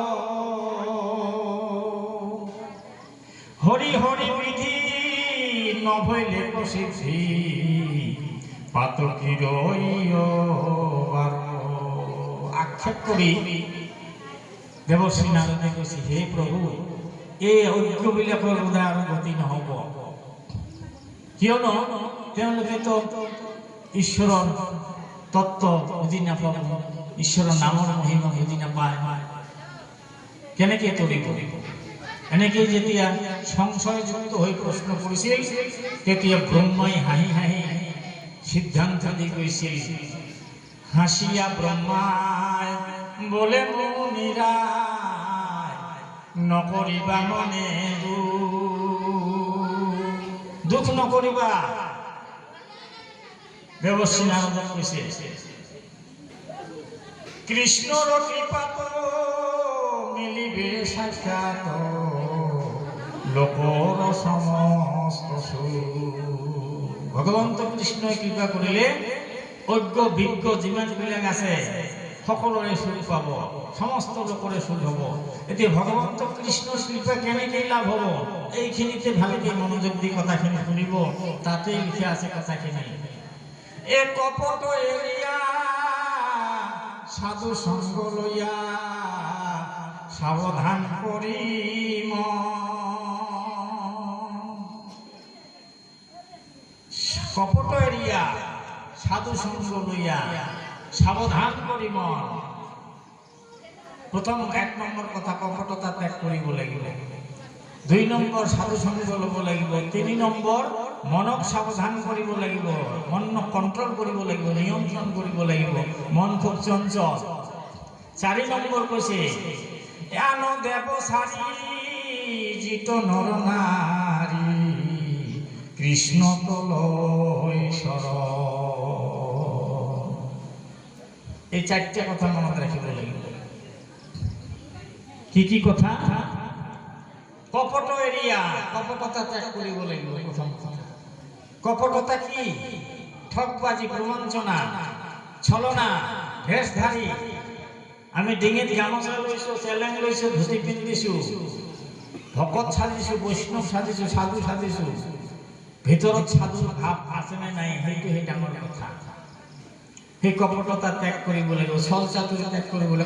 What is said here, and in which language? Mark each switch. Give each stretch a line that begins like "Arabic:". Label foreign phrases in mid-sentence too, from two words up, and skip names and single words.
Assamese: হরি হরি বিধি নভইলে প্রসিদ্ধি পাতকীর আক্ষেপ করি দেবশ্রী নারদে কৈছে, হে প্ৰভু এই ঐক্যবিলাকৰ উদাৰ গতি নহব, কিয়নো তেওঁলোকেতো ঈশ্বৰৰ তত্ত্ব বুজি নাপাব, ঈশ্বৰৰ নামৰ মহিমা বুজি নাপায়, কেনেকে তৰিব। এনেকৈ যেতিয়া সংশয়যুক্ত হৈ প্ৰশ্ন কৰিছিল, তেতিয়া ব্ৰহ্মাই হাঁহি হাঁহি সিদ্ধান্ত দি কৈছিল,
Bangla: হাসিয়া ব্রহ্মায় বলে মুনিরা নকরিবা মনে দুঃখ নকরিবা।
Assamese: দেবশ্রী নারদ কইছে, কৃষ্ণর কৃপাত মিলিবে সাক্ষাৎ লোকর সমস্ত সুখ। ভগবন্ত কৃষ্ণ কৃপা করিলে অজ্ঞ বিজ্ঞ যিমানবিলাক আছে সকলোৰে সুখ পাব, সমস্ত লোকৰে সুখ হ'ব। এতিয়া ভগৱন্ত কৃষ্ণৰ কৃপা কেনেকৈ লাভ হ'ব, এইখিনিতে ভালকে মনোযোগ দি কথাখিনি শুনিব, তাতেই লিখা আছে কথাখিনি।
Bangla: এ কপট এৰিয়া সাধু সংগ লইয়া সাৱধান কৰি কপট এৰিয়া সাধু সঙ্গ লইয়া সাবধান করি মন।
Assamese: প্রথম ১ নম্বৰ কথা কপটতা ত্যাগ কৰিব লাগিব, ২ নম্বৰ সাধু সঙ্গ ল'ব লাগিব, ৩ নম্বৰ মনক সাবধান কৰিব লাগিব, মনক কন্ট্রোল কৰিব লাগিব, নিয়ন্ত্ৰণ কৰিব লাগিব, মন খুব চঞ্চল। ৪ নম্বৰ কৈছে, আন দেৱ সারি জিত নর নারী কৃষ্ণ তলয় শরণ। এই ৪টা কথা মনত রাখিব লাগিব। কি কি কথা? কপট এরিয়া, কপটতা ত্যাগ কৰিব লাগিব। প্রথম কথা, কপটতা কি? ঠকবাজি, প্রবঞ্চনা, ছলনা, ভেষধারী। আমি ডিঙিত গামোচা লৈছো, চেলেং লৈছো, ধুতি পিন্ধিছো, ভকত সাজিছো, বৈষ্ণৱ সাজিছো, সাধু সাজিছো, ভিতৰত সাধুৰ ভাৱ আছে নে নাই সেইটোহে ডাঙৰ কথা। সেই কপটতা ত্যাগ কৰিব লাগিব, ছল চাতুৰি ত্যাগ কৰিব লাগিব।